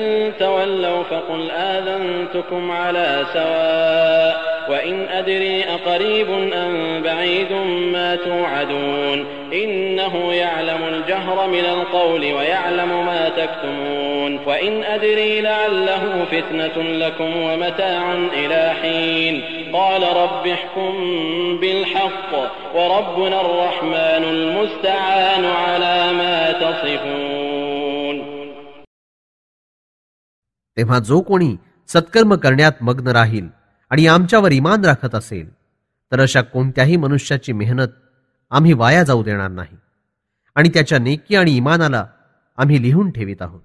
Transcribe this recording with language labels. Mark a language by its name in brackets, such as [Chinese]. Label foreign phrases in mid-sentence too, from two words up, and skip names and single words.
[Arabic] تولوا فقل آذنتكم على سواء وإن أدري أقريب أم بعيد ما توعدون إنه يعلم الجهر من القول ويعلم ما تكتمون وإن أدري لعله فتنة لكم ومتاع إلى حين قال رب احكم بالحق وربنا الرحمن المستعان على ما تصفون. [Marathi] तेव्हा जो कोणी सत्कर्म करण्यात मग्न राहील आणि आमच्यावर ईमान राखत असेल तर अशा कोणत्याही मनुष्याची मेहनत आम्ही वाया जाऊ देणार नाही आणि त्याच्या नेकी आणि ईमानाला आम्ही लिहून ठेवित आहोत.